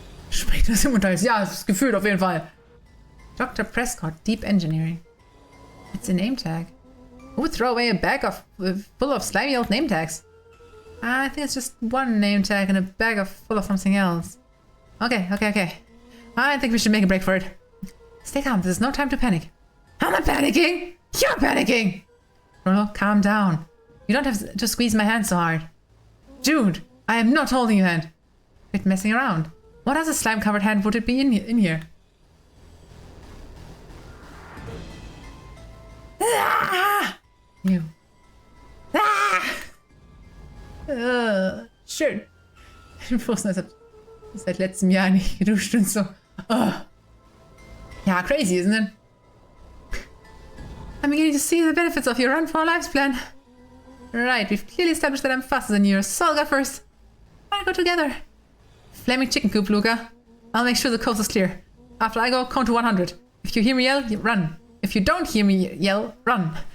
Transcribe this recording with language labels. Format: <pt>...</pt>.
<de>Spricht das im Unterhalt? Ja, das ist gefühlt auf jeden Fall.</de> <en>Dr. Prescott, Deep Engineering. It's a name tag. Who would throw away a bag full of slimy old name tags? I think it's just one name tag and a bag full of something else. Okay. I think we should make a break for it. Stay calm, there's no time to panic. I'm not panicking! You're panicking! Rollo, calm down. You don't have to squeeze my hand so hard. Jude, I am not holding your hand. Quit messing around. What other slime-covered hand would it be in here? Ah! You. Ah!</en> <de>Schön. Frohes Neues. Seit letztem Jahr nicht geduscht und so. Oh. Ja,</de> <en>crazy, isn't it? I'm beginning to see the benefits of your run for our lives plan. Right, we've clearly established that I'm faster than you, so I'll go first. Why not go together? Flaming chicken coop, Luca. I'll make sure the coast is clear. After I go, count to 100. If you hear me yell, you run. If you don't hear me yell, run.</en>